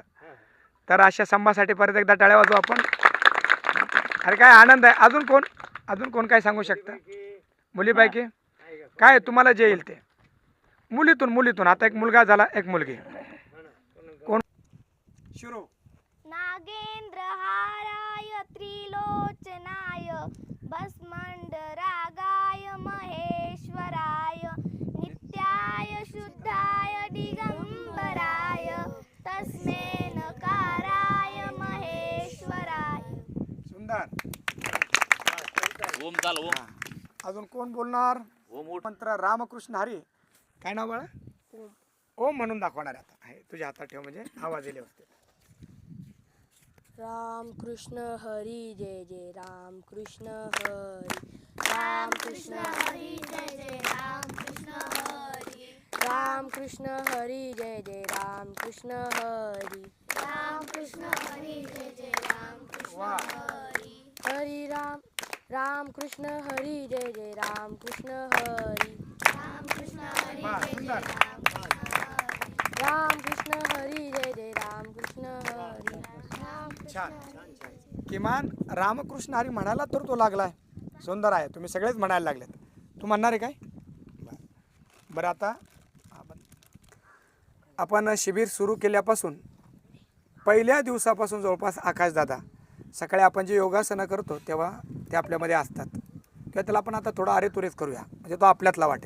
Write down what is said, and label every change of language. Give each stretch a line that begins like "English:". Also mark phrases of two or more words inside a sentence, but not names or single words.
Marathi: तर अशा संभासाठी परत एकदा टाळ्या वाजवू आपण. अरे काय आनंद आहे. अजून कोण काय सांगू शकतं? मुलीपैकी काय तुम्हाला जे येईल ते मुलीतून आता एक मुलगा झाला एक मुलगी कोण सुरू
Sanskrit: नागेंद्रहाराय त्रिलोचनाय भस्मण्डरागाय महेश्वराय नित्याय शुद्धाय दिगंबराय तस्मै नकाराय महेश्वराय.
Marathi: सुंदर. ओम चाल ओम. अजून कोण बोलणार? ओम उठ. मंत्र रामकृष्ण हरी. काय नाव बाळा? ओम म्हणून दाखवणार आहे आता. आहे तुझ्या हातात ठेव म्हणजे आवाज येईल व्यवस्थित. राम कृष्ण हरी जय जय राम कृष्ण हरी. राम कृष्ण हरी जय जय राम कृष्ण हरी. राम कृष्ण हरी जय जय राम कृष्ण हरी. राम कृष्ण हरी जय जय राम कृष्ण हरी. हरी राम राम कृष्ण हरी जय जय राम कृष्ण हरी. राम कृष्ण हरी वा, सुंदर. राम कृष्ण हरी जय जय राम कृष्ण हरी. छान. किमान रामकृष्ण हरी म्हणायला तर तो लागलाय. सुंदर आहे. तुम्ही सगळेच म्हणायला लागलेत. तू म्हणणार आहे काय? बरं आता आपण शिबिर सुरू केल्यापासून पहिल्या दिवसापासून जवळपास आकाशदादा सकाळी आपण जे योगासनं करतो तेव्हा ते आपल्यामध्ये असतात किंवा त्याला आपण आता थोडा अरेतुरेच करूया म्हणजे तो आपल्यातला वाटेल.